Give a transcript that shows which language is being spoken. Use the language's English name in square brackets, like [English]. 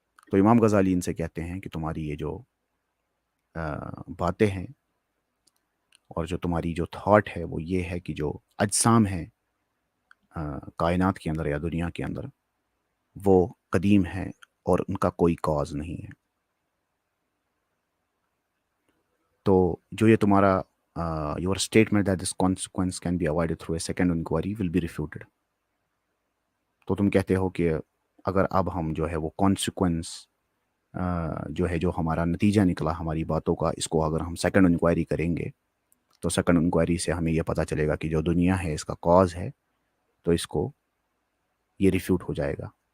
[Urdu] تو امام غزالی ان سے کہتے ہیں کہ تمہاری یہ جو باتیں ہیں اور جو تمہاری جو تھاٹ ہے وہ یہ ہے کہ جو اجسام ہیں کائنات کے اندر یا دنیا کے اندر وہ قدیم ہیں اور ان کا کوئی کاز نہیں ہے. تو جو یہ تمہارا [English] your statement that this consequence can be avoided through a second inquiry will be refuted. [Urdu] تو تم کہتے ہو کہ اگر اب ہم جو ہے وہ کانسیکوینس جو ہے جو ہمارا نتیجہ نکلا ہماری باتوں کا، اس کو اگر ہم سیکنڈ انکوائری کریں گے تو سیکنڈ انکوائری سے ہمیں یہ پتہ چلے گا کہ جو دنیا ہے اس کا کاز ہے، تو اس کو یہ ریفیوٹ ہو جائے گا.